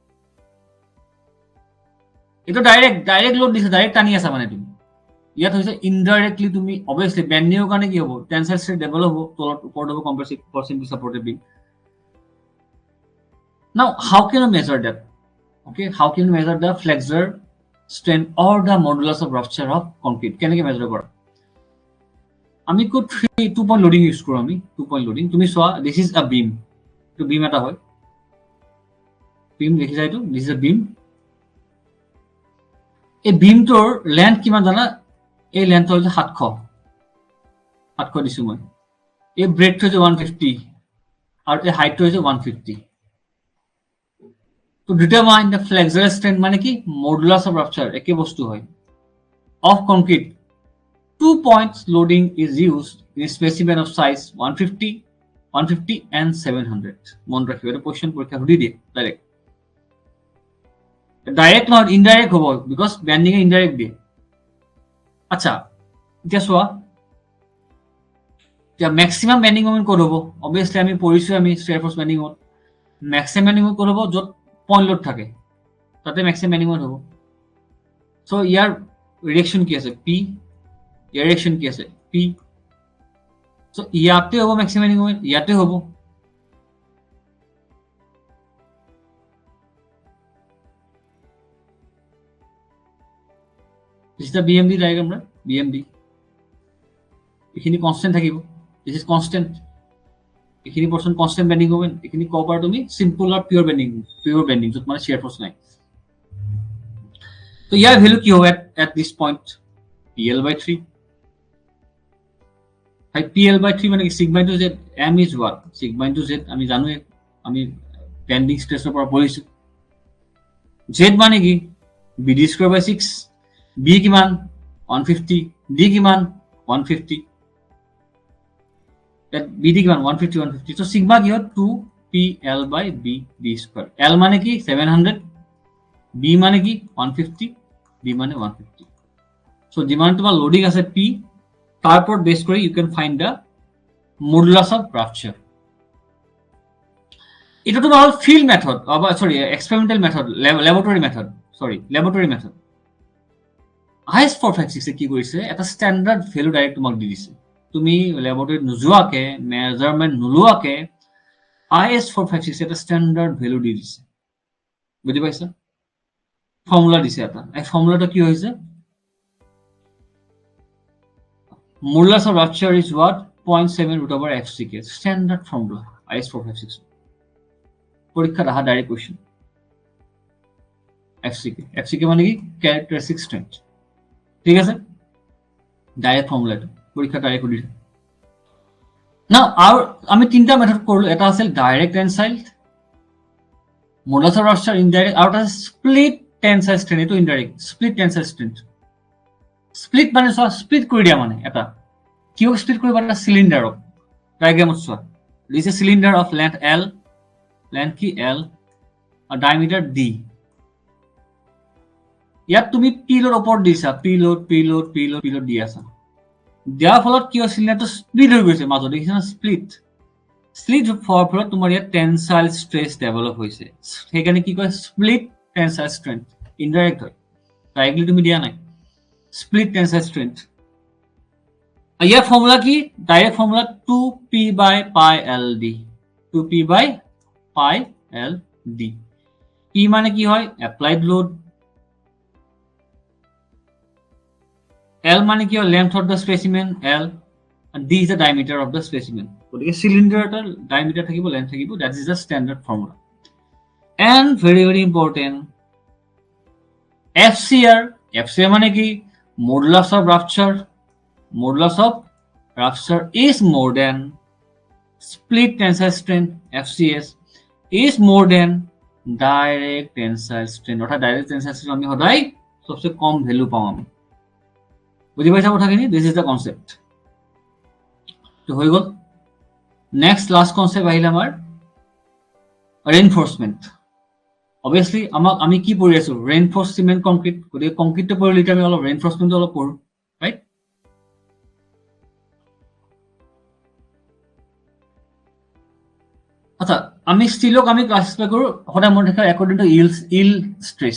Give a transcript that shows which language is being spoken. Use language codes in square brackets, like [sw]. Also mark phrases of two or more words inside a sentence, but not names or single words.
[as] এটা [en] direct load [as] দিছে ডাইরেক্ট টানি আছে মানে তুমি ইয়াত হৈছে ইনডাইরেক্টলি তুমি অবভিয়াসলি বেন্ডিংৰ কাৰণে কি হ'ব [en] tensile strength develop [as] হ'ব তলত ওপৰত হ'ব [en] compressive force into supported beam now how can you measure that okay how can you measure the flexure strength or the modulus of rupture of concrete [as] কেনেকৈ মেজার কৰা আমি কো [en] 2 point loading use [as] কৰো আমি [en] 2 point loading [as] তুমি সোয়া [en] this is a beam [as] তো বিম এটা হয় বিম দেখি যাইতো [en] this is a beam [as] এই বিমটোৰ লেন্থ কিমান জানা এই লেন্থ হৈছে 700 দিছো মই এই ব্ৰেডথ হৈছে 150 আৰু এই হাইট হৈছে 150 [en] to determine the flexural strength [as] মানে কি [en] modulus of rupture [as] একে বস্তু হয় [en] of concrete 2 points loading is used in a specimen of size 150 and 700 [as] মন ৰাখিবা এটা কোশ্চেন পৰীক্ষা সুধি দিয়ে [en] direct not indirect [as] হ'ব [en] because bending [as] ইনডাইরেক্ট দিয়ে আচ্ছা এতিয়া চোৱা এতিয়া [en] maximum bending moment [as] ক'ত হ'ব অবভিয়াসলি আমি পঢ়িছো আমি স্ট্রেয়ার ফোর্স বেন্ডিং মত [en] maximum bending [as] ক'ত হ'ব য'ত [en] point load [as] থাকে তাতে [en] maximum bending moment [as] হ'ব সো ইয়াৰ রিঅ্যাকশন কি আছে পি ইয়াৰ রিঅ্যাকশন কি আছে পি সো ইয়াতে হ'ব [en] maximum bending moment [as] ইয়াতে হ'ব [en] this is the BMD diagram right BMD [as] এখিনি কনস্ট্যান্ট থাকিব [en] this is constant [as] এখিনি পর্যন্ত [en] constant bending [as] হবে এখিনি কভার তুমি সিম্পল আর [en] pure bending [as] যত মানে [en] shear force [as] নাই তো ইয়ার ভ্যালু কি হবে [en] at this point PL/3 [as] হাই PL/3 মানে কি [en] sigma into z m is what sigma into z [as] আমি জানো আমি বেন্ডিং স্ট্রেসৰ পৰা পঢ়িছো z মানে কি BD² / 6 b কিমান 150, D কিমান 150, [en] that B D [as] কিমান 150 150, [en] so sigma [as] কি হয় [en] 2PL by B D square, [as] L মানে কি 700, B মানে কি 150, B মানে 150, so যিমান তোমাৰ লোডিং আছে P তাৰ ওপৰত বেস কৰি [en] you can find the modulus of rupture. [as] এটা তোমাৰ হল [en] field method, [as] সরি [en] experimental method, laboratory method. [as] IS456 কি কৰিছে, এটা [en] standard value direct [as] তোমাক দি দিছে, তুমি ল্যাবরেটরিত নোযোৱাকে মেজারমেন্ট নোলোৱাকে IS456 এটা [en] standard value [as] দি দিছে, বুজি পাইছা? ফর্মুলা দিছে এটা, এই ফর্মুলাটা কি হৈছে, [en] modulus of rupture is what 0.7 root over FCK, standard formula [as] IS456 পরীক্ষা রাহা [en] direct question. [as] FCK মানে কি [en] characteristic strength, [as] ঠিক আছে, [en] direct formula [as] এটা পরীক্ষা ডাইরেক্ট দিছে না। আর আমি তিনটা মেথড করলো, এটা আছে [en] direct tensile, modulus of rupture [as] ইনডাইরেক্ট, আর এটা [en] split tensile strain, [as] এটা ইনডাইরেক্ট [en] split tensile strain. [as] স্প্লিট মানে চোৱা, স্প্লিট কৰি দিয়া মানে এটা কিয় স্প্লিট কৰিব, এটা সিলিন্ডাৰক ডায়াগ্ৰামত চোৱা, দিছে [en] cylinder of length L, [as] লেন্থ কি L আর ডায়ামিটার D, ইয়াত তুমি পিলোর ওপর দিছা, পিলোড দি আছা, দেওয়ার ফলত কি হয় সিলিন্ডারটো স্প্লিট হৈ গৈছে মাজত, দেখিছা না স্প্লিট হোৱাৰ ফলত তোমাৰ ইয়াত [en] tensile stress develop [as] হৈছে, সেইকাৰণে কি কয় [en] split tensile strength, [as] ইনডাইরেক্ট হয়, ডাইরেক্টলি তুমি দিয়া নাই, [en] split tensile strength. [as] ইয়াৰ ফর্মুলা কি, [en] direct formula 2P by pi LD, 2P by pi LD, [as] P মানে কি হয় [en] applied load, [as] L মানে কি হয় [en] length of the specimen L, and D is the diameter of the specimen, [as] গতিকে সিলিন্ডাৰটাৰ ডায়ামিটাৰ থাকিব, লেন্থ থাকিব, [en] that is the standard formula. And very important, FCR [as] মানে কি [en] modulus of rupture is more than split tensile strain, FCS is more than direct tensile strain, [as] অর্থাৎ ডাইরেক্ট টেনসাইল স্ট্রেন আমি সদায় সবচেয়ে কম ভ্যালু পাওঁ আমি, বুঝি পাইছা কথাখিনি? [en] This is the concept. [as] তো হৈ গ'ল। [en] next last concept [as] আহিল আমাৰ ৰেইনফোর্সমেন্ট। অবভিয়াসলি আমি কি পঢ়ি আছো, [en] reinforce cement concrete, [as] গতিকে কংক্রিটটো পঢ়িলে আমি অলপ ৰেইনফোর্সমেন্টটো অলপ পঢ়ো, ৰাইট? আচ্ছা, আমি স্টিলক আমি ক্লাসিফাই কৰো সদায় মনে ৰাখা [en] according to yield stress.